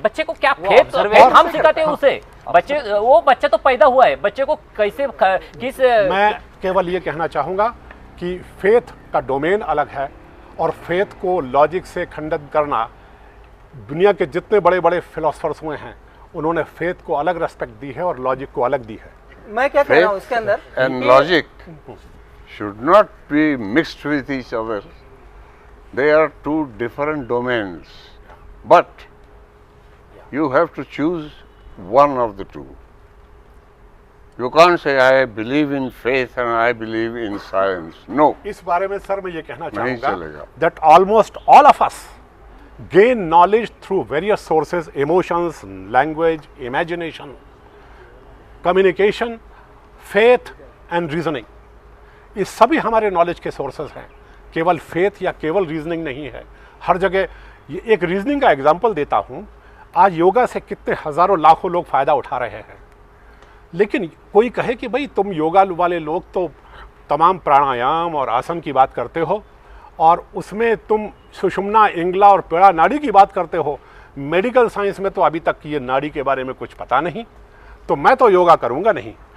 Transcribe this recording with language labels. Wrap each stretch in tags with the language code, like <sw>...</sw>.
<hi>बच्चे को क्या फेथ हम सिखाते हैं उसे? वो बच्चा तो पैदा हुआ है, बच्चे को कैसे किस मैं केवल ये कहना चाहूँगा कि फेथ का डोमेन अलग है, और फेथ को लॉजिक से खंडित करना, दुनिया के जितने बड़े बड़े फिलोसफर्स हुए हैं उन्होंने फेथ को अलग रेस्पेक्ट दी है और लॉजिक को अलग दी है। मैं क्या कह रहा हूँ इसके अंदर</hi> <en>and logic should not be mixed with each other. They are two different domains, but you have to choose one of the two. You can't say I believe in faith and I believe in science. No.</en> <hi>इस बारे में sir मैं ये कहना नहीं चाहूँगा चलेगा।</hi> <en>that almost all of us gain knowledge through various sources, emotions, language, imagination, communication, faith and reasoning.</en> <hi>ये सभी हमारे नॉलेज के सोर्सेज हैं, केवल फेथ या केवल रीजनिंग नहीं है। हर जगह ये एक रीजनिंग का एग्जांपल देता हूँ। आज योगा से कितने हजारों लाखों लोग फ़ायदा उठा रहे हैं, लेकिन कोई कहे कि भाई तुम योगा वाले लोग तो तमाम प्राणायाम और आसन की बात करते हो, और उसमें तुम सुषुम्ना, इंगला और पेड़ा नाड़ी की बात करते हो, मेडिकल साइंस में तो अभी तक ये नाड़ी के बारे में कुछ पता नहीं, तो मैं तो योगा करूँगा नहीं।</hi>